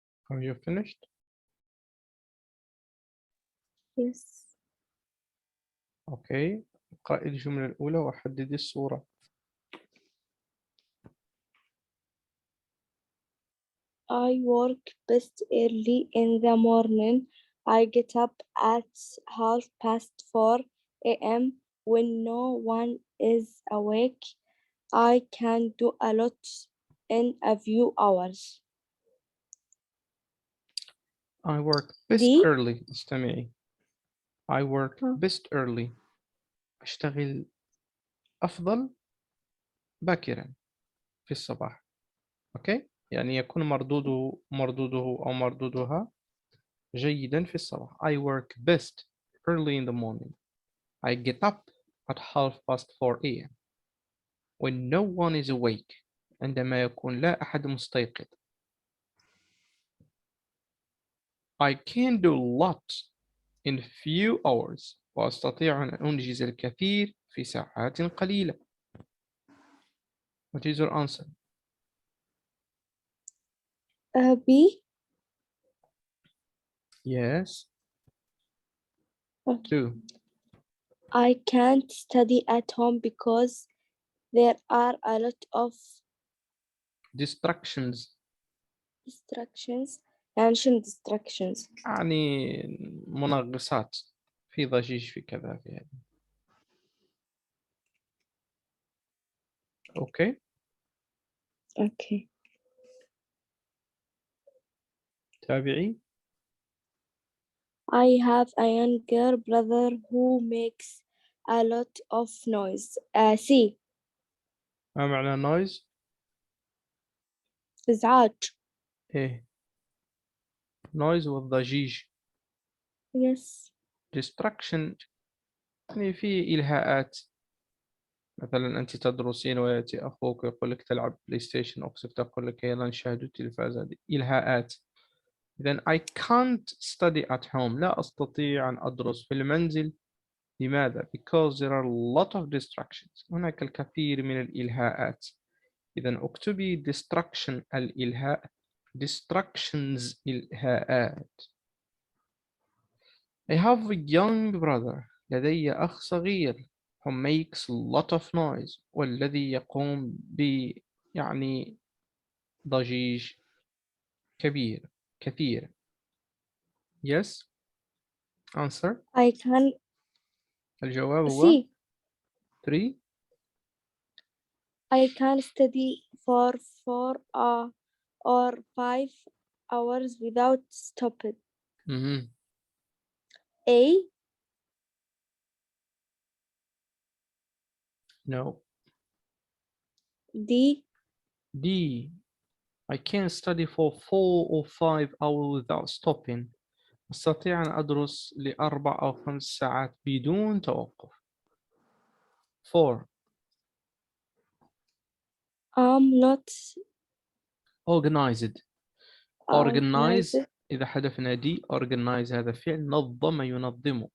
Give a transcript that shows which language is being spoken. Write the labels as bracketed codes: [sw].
[en] Have you finished? Yes. Okay. [ar] اقرأي الجملة الأولى وحددي الصورة. [en] I work best early in the morning. I get up at 4:30 a.m. when no one is awake. I can do a lot in a few hours. I work best دي early. [ar] استمعي. [en] I work best early. [ar] أشتغل أفضل باكرا في الصباح. أوكي؟ يعني يكون مردوده أو مردودها جيدا في الصباح. [en] I work best early in the morning. I get up at 4:30 a.m. when no one is awake. [ar] عندما يكون لا أحد مستيقظ. [en] I can do a lot in few hours. [ar] وأستطيع أن أنجز الكثير في ساعات قليلة. [en] What is your answer? B. Yes. Okay. 2. I can't study at home because there are a lot of distractions. [ar] يعني شنو distractions؟ يعني منغصات، في ضجيج في كذا في هذا. أوكي. [en] Okay. [ar] تابعي. [en] I have a younger brother who makes a lot of noise. C. [ar] ما معنى noise؟ إزعاج. إيه. noise والضجيج. [en] Yes. [ar] distraction يعني في إلهاءات. مثلا أنت تدرسين ويأتي أخوك ويقول لك تلعب بلاي ستيشن، أقصد تقول لك يلا نشاهد التلفاز. هذه إلهاءات. إذن [en] I can't study at home. [ar] لا أستطيع أن أدرس في المنزل. لماذا؟ [en] Because there are a lot of distractions. [ar] هناك الكثير من الإلهاءات. إذن اكتبي distraction الإلهاء. distractions إلهاءات. [en] I have a young brother. [ar] لدي أخ صغير. [en] who makes a lot of noise. [ar] والذي يقوم يعني ضجيج كثير. [en] Yes. Answer. I can [ar] الجواب هو [en] C. 3. I can study for 4 or 5 hours without stopping. A. No. D. D. I can study for 4 or 5 hours without stopping. [ar] أستطيع أن أدرس ل4 أو 5 ساعات بدون توقف. [en] 4. I'm not organized. organized. [ar] organize إذا حذفنا دي. organize هذا فعل نظم ينظم.